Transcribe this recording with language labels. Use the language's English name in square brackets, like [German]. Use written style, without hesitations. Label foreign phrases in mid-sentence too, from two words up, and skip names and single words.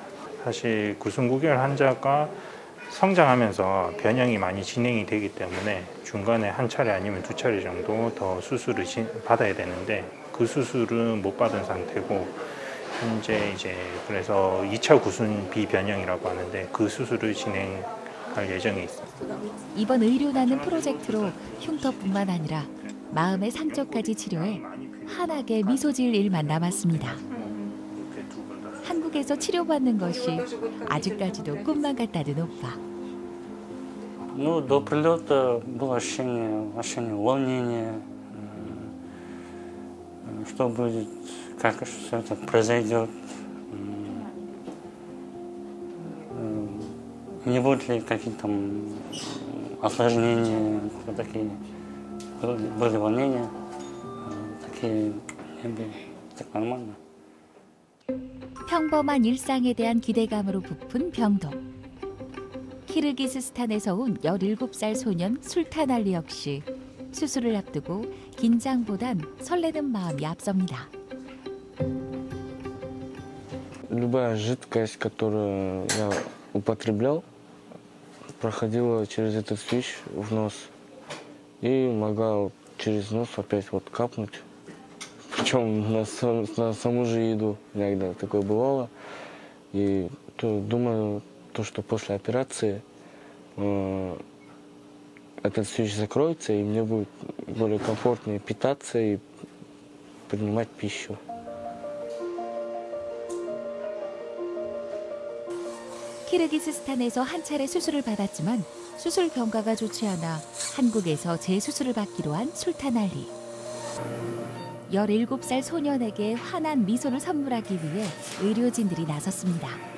[Korean] 사실 구순 9개월 환자가 성장하면서 변형이 많이 진행이 되기 때문에 중간에 한 차례 아니면 2차례 정도 더 수술을 받아야 되는데 그 수술은 못 받은 상태고 현재 이제 그래서 2차 구순 비변형이라고 하는데 그 수술을 진행할 예정에 있습니다. 이번 의료나눔 프로젝트로 흉터뿐만 아니라 마음의 상처까지 치료해 환하게 미소 지을 일만 남았습니다. 한국에서 치료받는 것이 아직까지도 꿈만 같다는 오빠. [Russian] Ну, до прилета было ощущение волнения, что будет, как все это произойдет, не будет ли каких-то осложнений, такие были волнения, такие не были, так нормально. [Korean] 평범한 일상에 대한 기대감으로 부푼 병동. 키르기스스탄에서 온 17살 소년 술탄알리 역시 수술을 앞두고 긴장보단 설레는 마음이 앞섭니다. [Russian] Любая жидкость, которую я употреблял, проходила через этот свищ в нос и могла через нос опять вот капнуть. Причем на саму же еду иногда такое бывало. И думаю, что после операции этот свищ закроется, и мне будет более комфортнее питаться и принимать пищу. [Korean] 키르기스스탄에서 한 차례 수술을 받았지만 수술 경과가 좋지 않아 한국에서 재수술을 받기로 한 술탄알리. 17살 소년에게 환한 미소를 선물하기 위해 의료진들이 나섰습니다.